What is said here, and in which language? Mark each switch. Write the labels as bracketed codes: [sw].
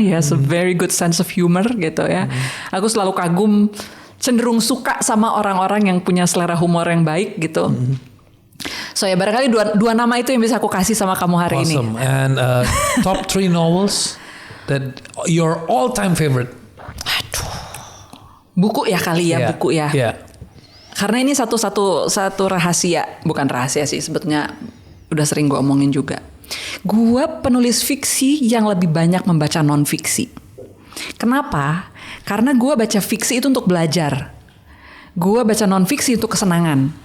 [en] He has a very good sense of humor gitu ya. [id] Aku selalu kagum, cenderung suka sama orang-orang yang punya selera humor yang baik gitu. So ya barangkali dua nama itu yang bisa aku kasih sama kamu hari ini. [en] Awesome. And top 3 novels that your all-time favorite. [id] Buku ya kali ya, buku ya. [en] Yeah. [id] Karena ini satu rahasia, bukan rahasia sih sebetulnya, udah sering gue omongin juga. Gue penulis fiksi yang lebih banyak membaca non-fiksi. Kenapa? Karena gue baca fiksi itu untuk belajar. Gue baca non-fiksi untuk kesenangan.